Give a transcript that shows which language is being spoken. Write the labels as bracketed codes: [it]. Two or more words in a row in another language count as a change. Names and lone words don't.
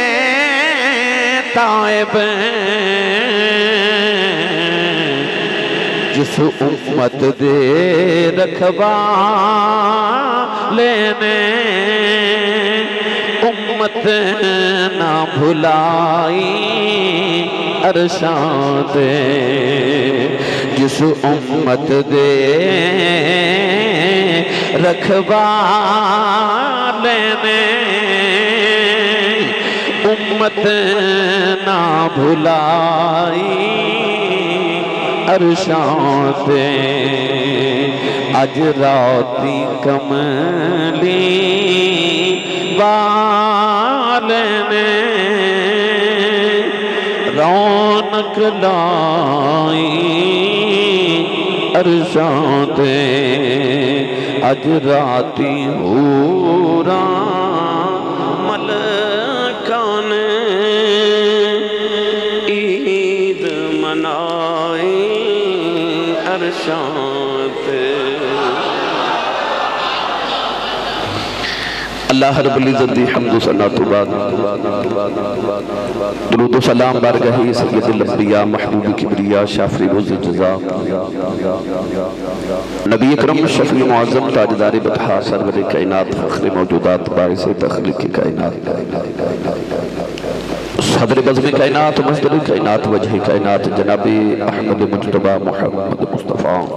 [pa] طائب جس امت دے رکھوالے نے امت نہ بھلائی عرشاں تے جس امت دے رکھوالے نے امت نہ بھلائی عرشاں تے اج راتی کملی والے نے رونق لائی عرشاں تے اج راتی حوراں ملکاں نے عید منائی عرشاں تے اللہ رب العزت دی حمد و ثنا تو بعد درود و سلام بارگاہ سید الانبیاء محبوب کبریا شافی روز جزا نبی اکرم شفیع معظم تاجدار بطحا سرور کائنات فخر موجودات باعث تخلیق کائنات صدر بزم کائنات مصدر کائنات وجہ کائنات جناب احمد مجتبہ محمد مصطفیٰ